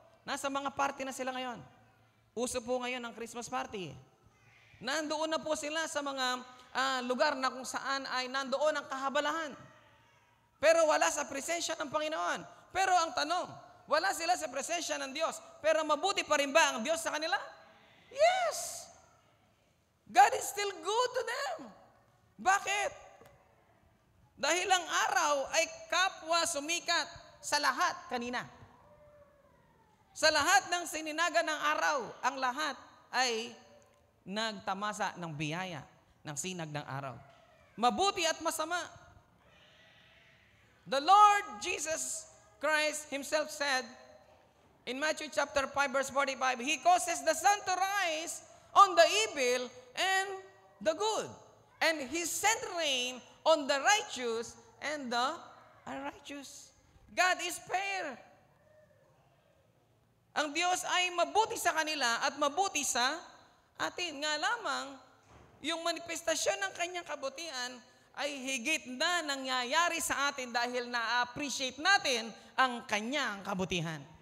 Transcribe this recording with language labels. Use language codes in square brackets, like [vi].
[tl] Nasa mga party na sila ngayon. Uso po ngayon ang Christmas party. Nandoon na po sila sa mga lugar na kung saan ay nandoon ang kahabalahan. Pero wala sa presensya ng Panginoon. Pero ang tanong, wala sila sa presensya ng Diyos, pero mabuti pa rin ba ang Diyos sa kanila? [en] Yes! God is still good to them. [tl] Bakit? Dahil ang araw ay kapwa sumikat sa lahat kanina. Sa lahat ng sininaga ng araw, ang lahat ay nagtamasa ng biyaya ng sinag ng araw. Mabuti at masama. [en] The Lord Jesus Christ Himself said in Matthew chapter 5 verse 45, He causes the sun to rise on the evil and the good, and He sent rain on the righteous and the unrighteous. God is fair. [tl] Ang Diyos ay mabuti sa kanila at mabuti sa atin. Nga lamang, yung manifestasyon ng kanyang kabutihan ay higit na nangyayari sa atin dahil na-appreciate natin ang kanyang kabutihan.